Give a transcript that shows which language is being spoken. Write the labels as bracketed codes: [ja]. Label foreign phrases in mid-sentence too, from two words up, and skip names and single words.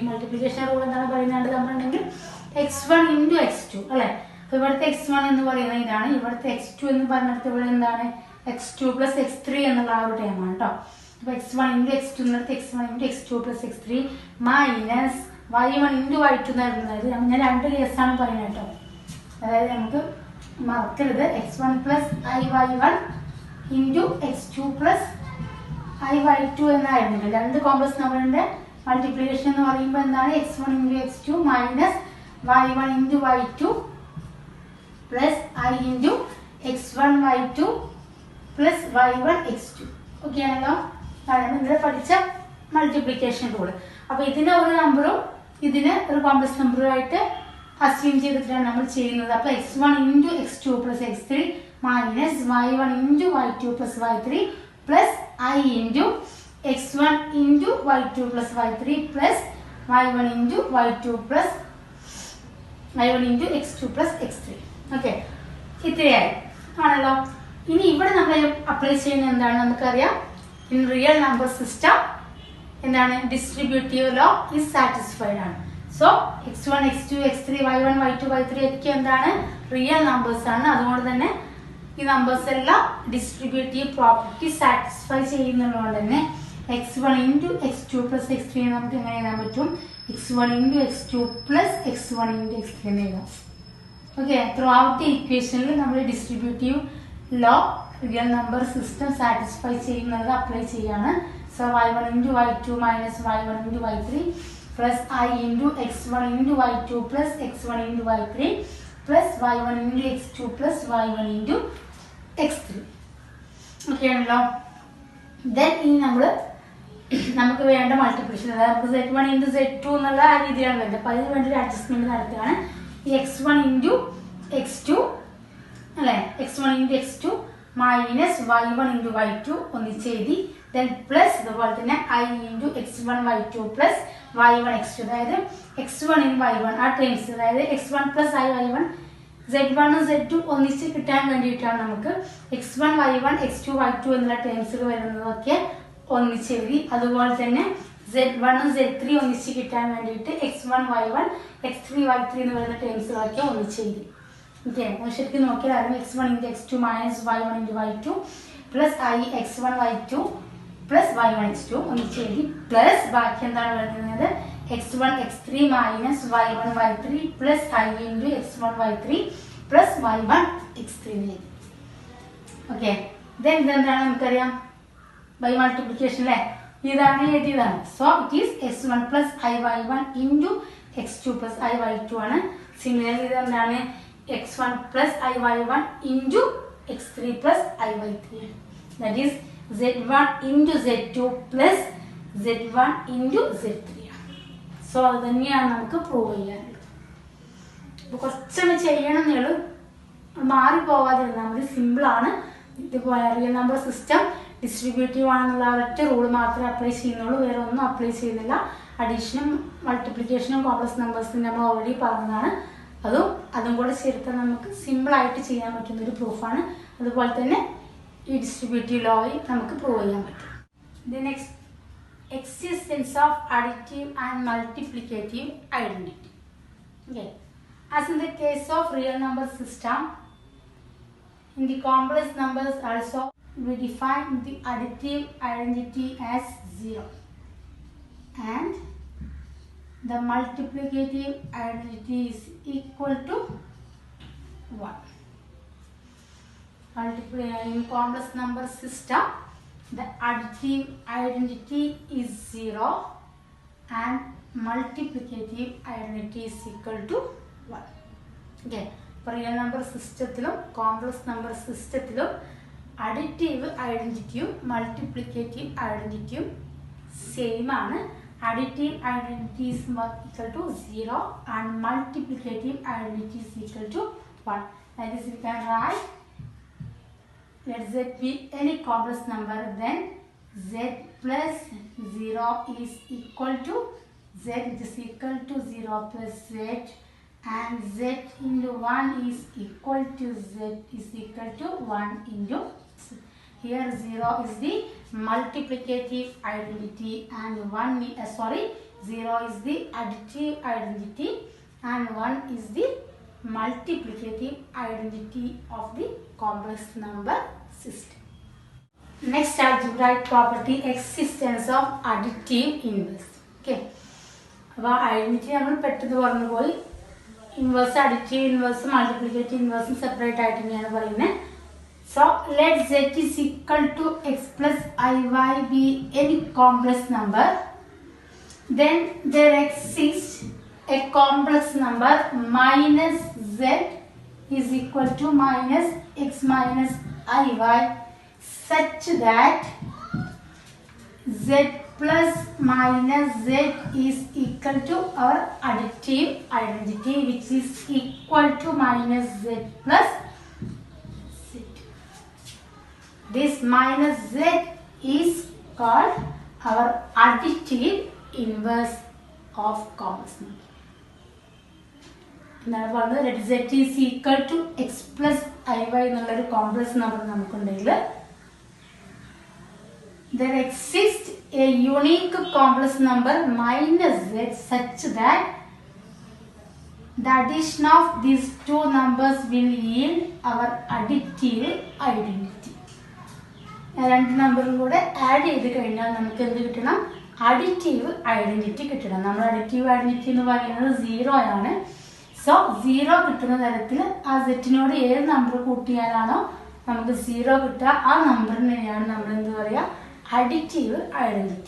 [en] multiplication rule [ml] എന്താണ് പറയുന്നത്? രണ്ട് നമ്പർ ഉണ്ടെങ്കിൽ [en] x1 into x2 [ml] അല്ലേ. അപ്പോൾ ഇവിടുത്തെ x1 എന്ന് പറയുന്നത് ഇതാണ്, ഇവിടുത്തെ x2 എന്ന് പറഞ്ഞിട്ട് ഇവിടെ എന്താണ് [en] x2 plus x3 [ml] എന്നുള്ള ആ ഒരു ടൈമാണ് കേട്ടോ. [en] അപ്പോൾ x1 into x2 എന്നിടത്ത് x1 into x2 plus x3 minus y1 into y2 എന്നായിരുന്നത്. [ml] ഞാൻ രണ്ട് കേസാണ് പറയുന്നത് കേട്ടോ. അതായത് നമുക്ക് മറക്കരുത് [en] x1 plus iy1 into x2 plus iy2 [ml] എന്നായിരുന്നു. രണ്ട് കോംപ്ലക്സ് നമ്പറിൻ്റെ മൾട്ടിപ്ലിക്കേഷൻ എന്ന് പറയുമ്പോൾ എന്താണ് [en] x1 into x2 minus y1 into y2 plus I into x1 y2 plus y1 x2. [ml] ഓക്കെ ആണല്ലോ. അതാണ് ഇവിടെ പഠിച്ച [en] multiplication rule. [ml] അപ്പോൾ ഇതിന് ഒരു നമ്പറും ഇതിന് ഒരു കോംപ്ലക്സ് നമ്പറുമായിട്ട് അസ്യൂം ചെയ്തിട്ടാണ് നമ്മൾ ചെയ്യുന്നത്. [en] അപ്പോൾ x1 into x2 plus x3 മൈനസ് y1 into y2 plus y3 plus I into x1 into y2 plus y3 plus y1 into y2 plus y1 into x2 plus x3. [ml] ഓക്കെ, ഇത്രയായി ആണല്ലോ. ഇനി ഇവിടെ നമ്മൾ അപ്ലൈ ചെയ്യുന്നത് എന്താണ് നമുക്കറിയാം. [en] in real number system [ml] എന്താണ് [en] distributive law is satisfied [ml] ആണ്. സോ x1 x2 x3 y1 y2 y3 ഒക്കെ എന്താണ് [en] real numbers [ml] ആണ്. അതുകൊണ്ട് തന്നെ ഈ നമ്പേഴ്സ് എല്ലാം [en] distributive property satisfy [ml] ചെയ്യുന്നതുകൊണ്ട് തന്നെ [en] x1 into x2 plus x3 [ml] നമുക്ക് എങ്ങനെ എഴുതാൻ പറ്റും? [en] x1 into x2 plus x1 into x3 [ml] എന്ന് എഴുതാം. ഓക്കെ, [en] through out the [ml] ഇക്വേഷനിൽ നമ്മൾ [en] distributive law real number system satisfy [ml] ചെയ്യുന്നത് അപ്ലൈ ചെയ്യാണ്. [en] so y1 into y2 minus y1 into y3 plus I into x1 into y2 plus x1 into y3 plus y1 into x2 plus y1 into x3. [ml] ഓക്കെ ആണല്ലോ. ദെൻ ഇനി നമുക്ക് വേണ്ട മൾട്ടിപ്ലിക്കേഷൻ, അതായത് നമുക്ക് [en] Z1 into Z2 [ml] എന്നുള്ള ആ രീതിയാണ് വേണ്ടത്. അപ്പോൾ അതിന് വേണ്ടി ഒരു അഡ്ജസ്റ്റ്മെന്റ് നടത്തുകയാണ്. ഈ [en] x1 into x2 [ml] അല്ലേ, [en] x1 into x2 minus y1 into y2 [ml] ഒന്നിച്ച് എഴുതി. ദെൻ പ്ലസ് അതുപോലെ തന്നെ [en] I into x1 y2 plus y1 x2, [ml] അതായത് x1 in y1 ആ ടേംസ്, അതായത് x1 പ്ലസ് y1 Z1 Z2 ഒന്നിച്ച് കിട്ടാൻ വേണ്ടിയിട്ടാണ് നമുക്ക് x1 y1 x2 y2 എന്നുള്ള ടേംസുകൾ വരുന്നതൊക്കെ ഒന്നിച്ച് എഴുതി. അതുപോലെ തന്നെ Z1 Z3 ഒന്നിച്ച് കിട്ടാൻ വേണ്ടിയിട്ട് x1 y1 x3 y3 എന്ന് പറയുന്ന ടേംസുകളൊക്കെ ഒന്നിച്ച് എഴുതി. ഓക്കെ, ശരിക്കും നോക്കിയാൽ അറിയാം [en] x1 into x2 minus y1 into y2 plus I x1 y2 plus y1 x2 [ml] ഒന്നിച്ച് എഴുതി. [en] പ്ലസ് [ml] ബാക്കി എന്താണ് പറയുന്നത് [en] x1 x3 minus y1 y3 plus I into x1 y3 plus y1 x3 ഓക്കെ. [ml] ദെൻ ഇതെന്താണ് നമുക്കറിയാം, [en] by multiplication [ml] അല്ലേ, ഇതാണ് എഴുതിയതാണ്. [en] so it is x1 plus iy1 into x2 plus iy2 ആണ്. സിമിലർലി ഇതെന്താണ് x1 plus iy1 into x3 plus iy3 ആണ്. that is z1 into z2 plus z1 into z3 ആണ്. [ml] സോ അത് തന്നെയാണ് നമുക്ക് പ്രൂവ് ചെയ്യാനുള്ളത്. അപ്പോൾ കുറച്ചൊന്ന് ചെയ്യണമെന്നേ ഉള്ളൂ, മാറിപ്പോവാതിരുന്നാൽ മതി. സിമ്പിളാണ്. ഇതുപോലെ [en] real number system distributive [ml] ആണെന്നുള്ള ഒരൊറ്റ റൂൾ മാത്രമേ അപ്ലൈ ചെയ്യുന്നുള്ളൂ, വേറെ ഒന്നും അപ്ലൈ ചെയ്യുന്നില്ല. അഡീഷനും മൾട്ടിപ്ലിക്കേഷനും കോംപ്ലക്സ് നമ്പേഴ്സിന് നമ്മൾ ഓൾറെഡി പറഞ്ഞതാണ്. അതും കൂടെ ചേർത്താൽ നമുക്ക് സിമ്പിളായിട്ട് ചെയ്യാൻ പറ്റുന്ന ഒരു പ്രൂഫാണ്. അതുപോലെ തന്നെ ഈ ഡിസ്ട്രിബ്യൂട്ടീവ് ലോയിൽ നമുക്ക് പ്രൂവ് ചെയ്യാൻ പറ്റും. [en] the next, existence of additive and multiplicative identity. Okay, as in the case of real number system, in the complex numbers also we define the additive identity as 0 and the multiplicative identity is equal to 1. In complex number system, the additive identity is 0 and multiplicative identity is equal to 1. [ml] Okay, റിയൽ നമ്പർ സിസ്റ്റത്തിലും കോംപ്ലക്സ് നമ്പർ സിസ്റ്റത്തിലും അഡിറ്റീവ് ഐഡൻറ്റിറ്റിയും മൾട്ടിപ്ലിക്കേറ്റീവ് ഐഡൻറ്റിറ്റിയും സെയിം ആണ്. [en] additive identity is equal to 0 and multiplicative identity is equal to 1. that is we can write, let z be any complex number, then z plus 0 is equal to z, it is equal to 0 plus z, and z into 1 is equal to z is equal to 1 into z. Here 0 is the multiplicative identity and 0 is the additive identity and 1 is the multiplicative identity of the complex number system. Next algebraic property, existence of additive inverse. [ml] Okay, അപ്പോൾ ഐഡൻറ്റിറ്റി നമ്മൾ പെട്ടെന്ന് പറഞ്ഞു പോയി. ഇൻവേഴ്സ്, അഡിറ്റീവ് ഇൻവേഴ്സ്, മൾട്ടിപ്ലിക്കേറ്റീവ് ഇൻവേഴ്സും സെപ്പറേറ്റ് ആയിട്ട് തന്നെയാണ് പറയുന്നത്. [en] so let z is equal to x plus iy be any complex number, then there exists a complex number minus z is equal to minus x minus iy such that z plus minus z is equal to our additive identity, which is equal to minus z plus z. This minus z is called our additive inverse of complex number. [ml] എന്താണ് പറഞ്ഞത്, [en] ലെറ്റ് z is equal to x plus iy [ml] എന്നുള്ളൊരു കോംപ്ലക്സ് നമ്പർ നമുക്കുണ്ടെങ്കിൽ [en] there exists a unique complex number minus z such that the addition of these two numbers will yield our additive identity. [ml] രണ്ട് നമ്പറും കൂടെ ആഡ് ചെയ്ത് കഴിഞ്ഞാൽ നമുക്ക് എന്ത് കിട്ടണം, [en] additive identity [ml] കിട്ടണം. നമ്മൾ [en] additive identity [ml] എന്ന് പറയുന്നത് 0 ആണ്. സോ 0 കിട്ടുന്ന തരത്തിൽ ആ സെറ്റിനോട് ഏത് നമ്പർ കൂട്ടിയാലാണോ നമുക്ക് 0 കിട്ടുക, ആ നമ്പറിനെയാണ് നമ്മൾ എന്ത് പറയുക, [en] additive identity.